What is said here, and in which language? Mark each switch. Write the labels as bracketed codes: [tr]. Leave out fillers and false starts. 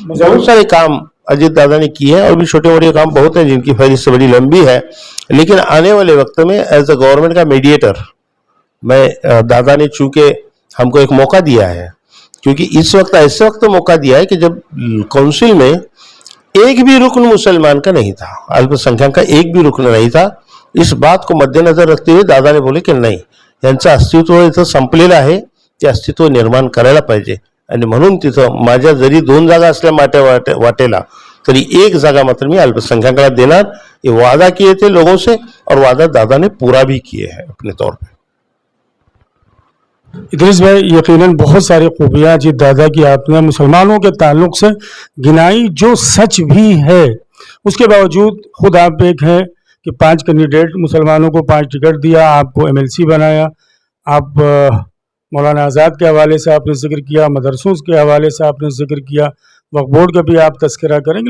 [hi] बहुत सारे काम अजीत दादा ने किए हैं और भी छोटे मोटे काम बहुत हैं जिनकी फहरिस्त बड़ी लंबी है, लेकिन आने वाले वक्त में एज अ गवर्नमेंट का मीडिएटर मैं, दादा ने चूंकि हमको एक मौका दिया है, क्योंकि इस वक्त ऐसे वक्त मौका दिया है कि जब काउंसिल में एक भी रुकन मुसलमान का नहीं था, अल्पसंख्यक का एक भी रुकन नहीं था। इस बात को मद्देनजर रखते हुए दादा ने बोले की [mr] नाही, यांचं अस्तित्व इथं संपलेलं आहे, ते अस्तित्व निर्माण करायला पाहिजे, आणि म्हणून तिथं माझ्या जरी 2 जागा असल्या वाटेला तरी 1 जागा मात्र मी अल्पसंख्यकाला देणार, [hi] ये वादा किए थे लोगों से, और वादा दादा ने पूरा भी किए हैं अपने तौर पे। इदरीस भाई, यकीनन बहुत सारी खूबियाँ अजीत दादा की आपने मुसलमानों के ताल्लुक से गिनाई, जो सच भी है। उसके बावजूद खुद आप एक हैं कि 5 कैंडिडेट मुसलमानों को 5 टिकट दिया, आपको MLC बनाया। आप मौलाना आज़ाद के हवाले से आपने जिक्र किया, मदरसों के हवाले से आपने जिक्र किया, वक्फ बोर्ड का भी आप तस्करा करेंगे।